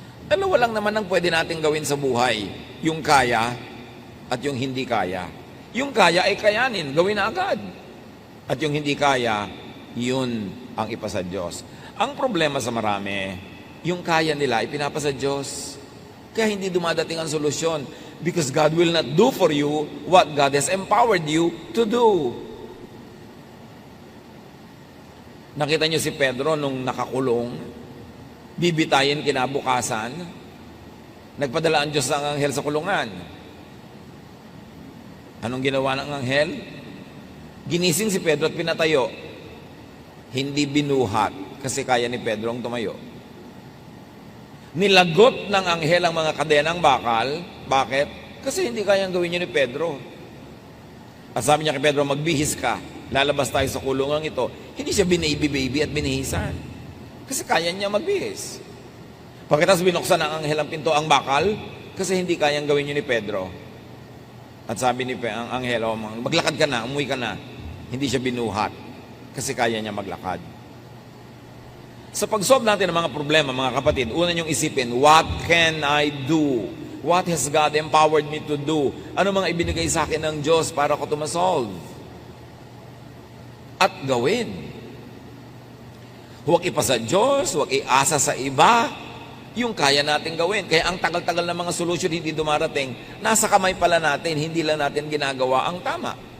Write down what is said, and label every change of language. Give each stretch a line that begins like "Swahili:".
Filipino: Dalawa lang naman ang pwede natin gawin sa buhay. Yung kaya at yung hindi kaya. Yung kaya ay kayanin, gawin na agad. At yung hindi kaya, yun ang ipasa Diyos. Ang problema sa marami, yung kaya nila ipinapasa Diyos. Kaya hindi dumadating ang solusyon.
English: Because God will not do for you what God has empowered you to do.
Filipino: Nakita niyo si Pedro nung nakakulong, bibitayin kinabukasan, nagpadala ang Diyos ng anghel sa kulungan. Anong ginawa ng anghel? Ginising si Pedro at pinatayo. Hindi binuhat kasi kaya ni Pedro ang tumayo. Nilagot ng anghel ang mga kadenang bakal. Bakit? Kasi hindi kayang gawin niyo ni Pedro. At sabi niya kay Pedro, magbihis ka. Lalabas tayo sa kulungan ito. Hindi siya binaby-baby at binihisan. Kasi kaya niya magbihis. Pagkatapos binuksan ng anghel ang pinto ang bakal, kasi hindi kayang gawin niyo ni Pedro. At sabi ni ang anghel, maglakad ka na, umuwi ka na. Hindi siya binuhat. Kasi kaya niya maglakad. Sa pag-solve natin ng mga problema, mga kapatid, una niyong isipin,
English: what can I do? What has God empowered me to do?
Filipino: Ano mga ibinigay sa akin ng Diyos para ko ito ma-solve? At gawin. Huwag ipasa Diyos, huwag iasa sa iba, yung kaya natin gawin. Kaya ang tagal-tagal na mga solusyon hindi dumarating, nasa kamay pala natin, hindi lang natin ginagawa ang tama.